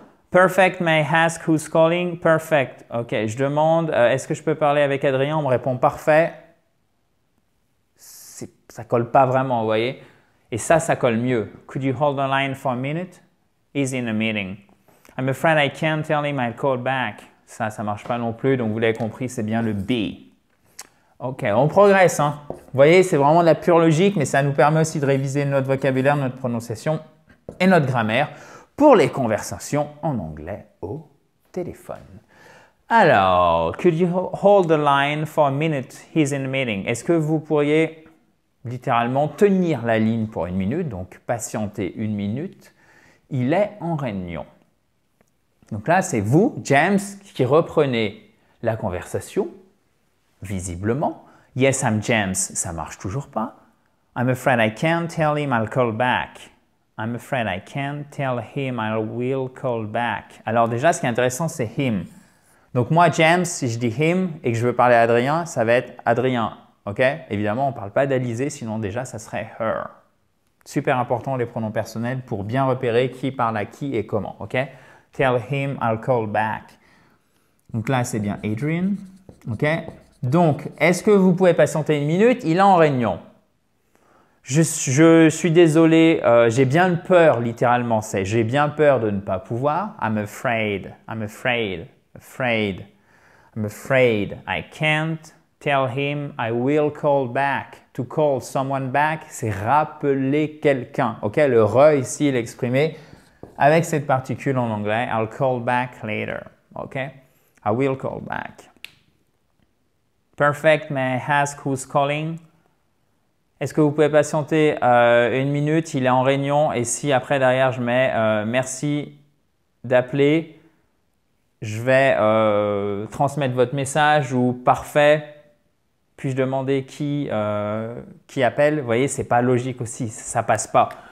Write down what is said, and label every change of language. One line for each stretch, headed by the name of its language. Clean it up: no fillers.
English: Perfect, may I ask who's calling? Perfect.
French: Ok, je demande, est-ce que je peux parler avec Adrien? On me répond parfait. Ça colle pas vraiment, vous voyez? Et ça colle mieux.
English: Could you hold the line for a minute? He's in a meeting. I'm afraid I can't tell him I'll call back.
French: Ça marche pas non plus, donc vous l'avez compris, c'est bien le B. Ok, on progresse, hein. Vous voyez, c'est vraiment de la pure logique, mais ça nous permet aussi de réviser notre vocabulaire, notre prononciation et notre grammaire pour les conversations en anglais au téléphone.
English: Alors, could you hold the line for a minute? He's in a meeting.
French: Est-ce que vous pourriez littéralement tenir la ligne pour une minute, donc patienter une minute? Il est en réunion. Donc là, c'est vous, James, qui reprenez la conversation, visiblement.
English: Yes, I'm James,
French: ça marche toujours pas.
English: I'm afraid I can't tell him I'll call back. I'm afraid I can't tell him I will call back.
French: Alors déjà, ce qui est intéressant, c'est him. Donc moi, James, si je dis him et que je veux parler à Adrien, ça va être Adrien. Ok? Évidemment, on ne parle pas d'Alizé, sinon déjà, ça serait her. Super important les pronoms personnels pour bien repérer qui parle à qui et comment. Ok?
English: Tell him I'll call back.
French: Donc là, c'est bien Adrian. Ok? Donc, est-ce que vous pouvez patienter une minute? Il est en réunion. Je suis désolé, j'ai bien peur, littéralement, c'est j'ai bien peur de ne pas pouvoir.
English: I'm afraid I can't tell him I will call back. To call someone back,
French: c'est rappeler quelqu'un. Ok, le re ici, il est exprimé avec cette particule en anglais.
English: I'll call back later. Ok, I will call back. Perfect, may I ask who's calling?
French: Est-ce que vous pouvez patienter une minute? Il est en réunion et si après derrière je mets merci d'appeler, je vais transmettre votre message ou parfait. Puis-je demander qui appelle? Vous voyez, c'est pas logique aussi, ça passe pas.